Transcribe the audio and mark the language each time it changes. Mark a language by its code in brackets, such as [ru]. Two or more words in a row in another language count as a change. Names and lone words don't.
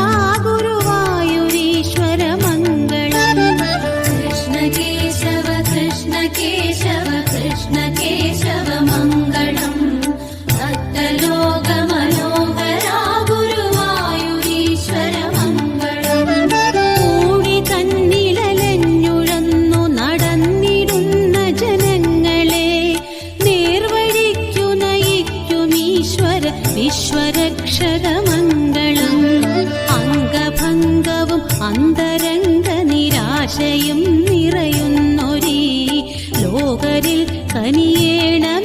[sa] गुरुवायुरीश्वर मङ्गलम् कृष्ण केशव कृष्ण केशव कृष्ण केशव मङ्गलम् भक्तलोक मनोहरा गुरुवायुरीश्वर मङ्गलम् [ml] കൂടി തന്നിലലഞ്ഞുഴന്നു നടന്നിടുന്ന ജനങ്ങളെ നേർവഴിക്കു നയിക്കുമീശ്വര വിശ്വരക്ഷക മംഗളം അംഗഭംഗവും അന്തരംഗ നിരാശയും നിറയുന്നൊരീ ലോകരിൽ കനിയേ